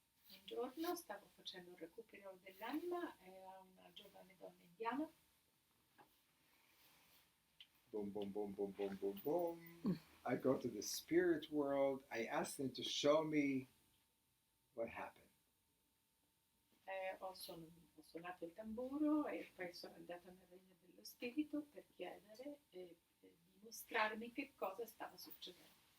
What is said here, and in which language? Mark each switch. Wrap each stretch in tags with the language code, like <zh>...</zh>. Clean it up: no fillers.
<it>Un giorno stavo facendo un recupero dell'anima, era una giovane donna indiana.</it> <en>Boom, boom, boom, boom, boom, boom, boom. I go to the spirit world. I ask them to show me what happened.</en> <it>Ho suonato il tamburo e poi sono andata nel regno dello spirito per chiedere e dimostrarmi che cosa stava succedendo.</it>